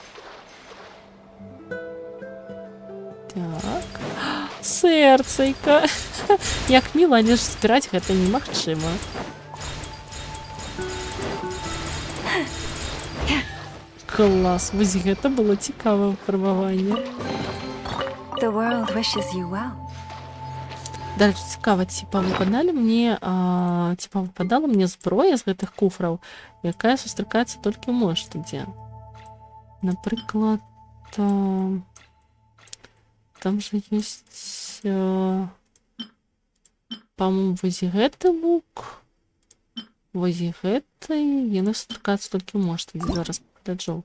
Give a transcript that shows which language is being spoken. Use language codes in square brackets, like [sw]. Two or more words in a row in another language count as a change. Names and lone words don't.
[be] Так. Сэрцайка. Як міла, але ж збіраць гэта немагчыма. Клас, вось гэта было цікавае выпрабаванне. [en] The world wishes you well. [be] Дальше цікава, ці павыпадала мне зброя з гэтых куфраў, якая сустракаецца толькі ў Моштадзе. Напрыклад, там же ёсць, па-моему, вось гэты лук, вось гэты, яны сустракаюцца толькі ў Моштадзе, зараз пагляджу.